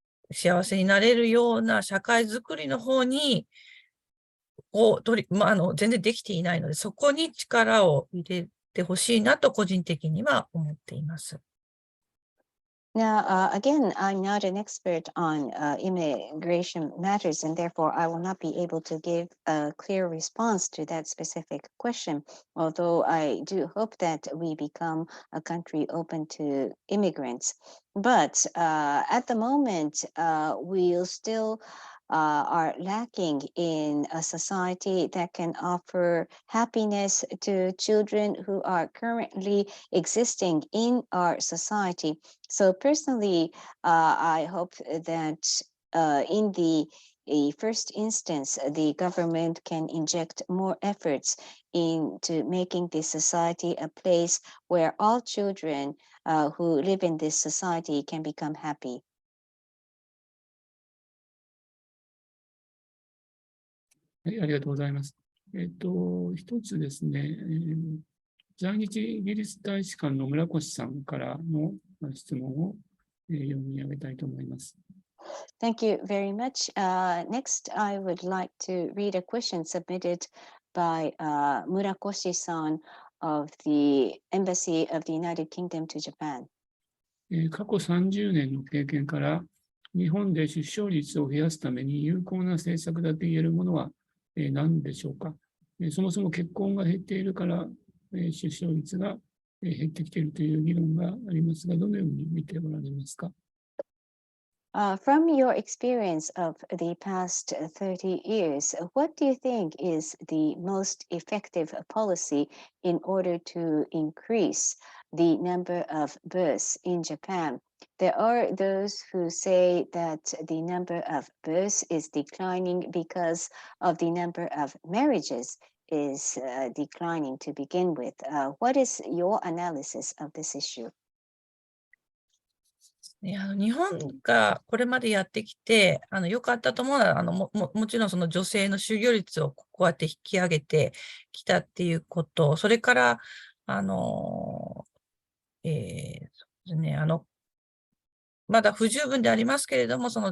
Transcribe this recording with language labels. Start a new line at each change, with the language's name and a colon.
Japanese: 幸せになれるような社会づくりの方に、全然できていないので、そこに力を入れてほしいなと、個人的には思っています。
English: Now, again, I'm not an expert on immigration matters, and therefore I will not be able to give a clear response to that specific question, although I do hope that we become a country open to immigrants. But at the moment, we'll still are lacking in a society that can offer happiness to children who are currently existing in our society. So personally, I hope that in the first instance, the government can inject more efforts into making this society a place where all children who live in this society can become happy.
Japanese: はい、ありがとうございます。一つですね、在日イギリス大使館の村越さんからの質問を読み上げたいと思います。
English: Thank you very much. Next, I would like to read a question submitted by Murakoshi-san of the Embassy of the United Kingdom to Japan.
Japanese: 過去30年の経験から、日本で出生率を増やすために有効な政策だと言えるものは何でしょうか。そもそも結婚が減っているから、出生率が減ってきているという議論がありますが、どのように見ておられますか。
English: From your experience of the past 30 years, what do you think is the most effective policy in order to increase the number of births in Japan? There are those who say that the number of births is declining because of the number of marriages is declining to begin with. What is your analysis of this issue?
Japanese: 日本がこれまでやってきて、良かったと思うのは、もちろんその女性の就業率をこうやって引き上げてきたっていうこと、それから、そうですね、まだ不十分でありますけれども、